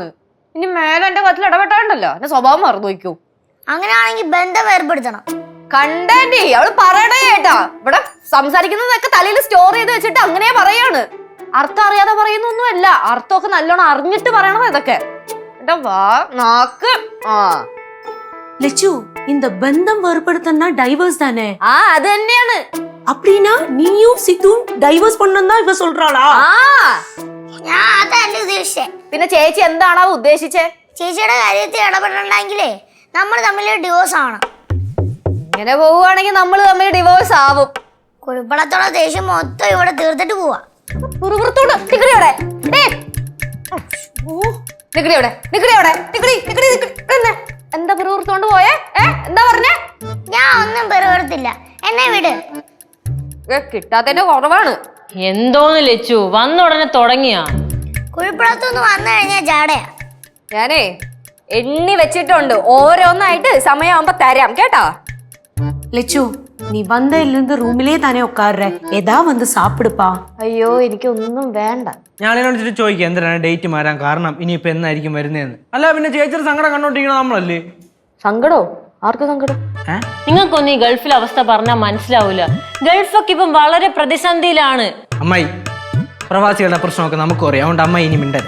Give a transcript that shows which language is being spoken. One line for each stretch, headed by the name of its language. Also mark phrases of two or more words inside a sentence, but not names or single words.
Malayalam: ഇനി മേലെ എന്റെ കാര്യത്തിൽ ഇടപെട്ടാണ്ടല്ലോ എന്റെ സ്വഭാവം മറന്നു വയ്ക്കൂ. അങ്ങനെയാണെങ്കിൽ ബന്ധം ഏർപ്പെടുത്തണം. കണ്ടാന്റി അവള് പറയണേ കേട്ടാ. ഇവിടെ സംസാരിക്കുന്നതൊക്കെ തലയിൽ സ്റ്റോർ ചെയ്ത് വെച്ചിട്ട് അങ്ങനെ പറയാണ്. അർത്ഥം അറിയാതെ പറയുന്നൊന്നുമല്ല, അർത്ഥമൊക്കെ നല്ലോണം അറിഞ്ഞിട്ട് പറയണത് ഇതൊക്കെ. നാക്ക്.
Tamil: லெச்சு, இந்த பந்தம் ஏற்படுத்தனா டைவர்ஸ் தானே?
Malayalam: அது தന്നെയാണ്.
Tamil: அப்படினா நீயும் சித்தும் டைவர்ஸ் பண்ணனும் தான் இவ சொல்றாளா?
Malayalam: ഞാൻ അതല്ല ഉദ്ദേശിച്ചേ. പിന്നെ ചേച്ചി എന്താണ് അവ ഉദ്ദേശിച്ചേ? ചേച്ചിയുടെ കാര്യത്തിൽ ഇടപെടണമെങ്കിലേ നമ്മൾ തമ്മിൽ ഡിവോഴ്സ് ആവണം. ഇങ്ങനെ പോവുകയാണെങ്കിൽ നമ്മൾ തമ്മിൽ ഡിവോഴ്സ് ആവും. കുഴിപ്പടത്തുള്ള ദേഷ്യം മൊത്തം ഇവിടെ തീർത്തിട്ട് പോവാ. പുറത്തോട്ട് നിക്കടിയോടെ എന്താ പുറത്തോണ്ട് പോയേ? എന്താ പറഞ്ഞേ? ഞാൻ ഒന്നും പെറുപെടുത്തില്ല, എന്നെ വിട്. കിട്ടാത്തതിന്റെ കുറവാണ്. എന്തോന്ന് ലച്ചു വന്ന ഉടനെ തുടങ്ങിയാ? കുഴിപ്പടത്തുനിന്ന് വന്നു കഴിഞ്ഞാൽ ജാടയാ. ഞാനേ എണ്ണി വെച്ചിട്ടുണ്ട്, ഓരോന്നായിട്ട് സമയമാകുമ്പോ തരാം കേട്ടാ.
Tamil: லெச்சு நீ வந்ததுலேருந்து ரூமிலே தானே உட்காடுற, ஏதா வந்து சாப்பிடுப்பா.
Malayalam: അയ്യോ എനിക്കൊന്നും വേണ്ട. ഞാനിനോട് ചോദിക്കാം എന്തിനാണ് ഡേറ്റ് മാറാൻ കാരണം, ഇനിയിപ്പോ എന്നായിരിക്കും വരുന്നതെന്ന്. അല്ല പിന്നെ ചേച്ചിയുടെ സങ്കടം കണ്ടോണ്ടിരിക്കണം നമ്മളല്ലേ? സങ്കടോ? ആർക്ക് സങ്കടം? നിങ്ങൾക്കൊന്നും ഈ ഗൾഫിലെ അവസ്ഥ പറഞ്ഞാൽ മനസ്സിലാവൂല. ഗൾഫൊക്കെ ഇപ്പം വളരെ പ്രതിസന്ധിയിലാണ്. അമ്മായി, പ്രവാസികളുടെ പ്രശ്നമൊക്കെ നമുക്കും അറിയാം, അതുകൊണ്ട് അമ്മായി ഇനി മിണ്ടരുത്.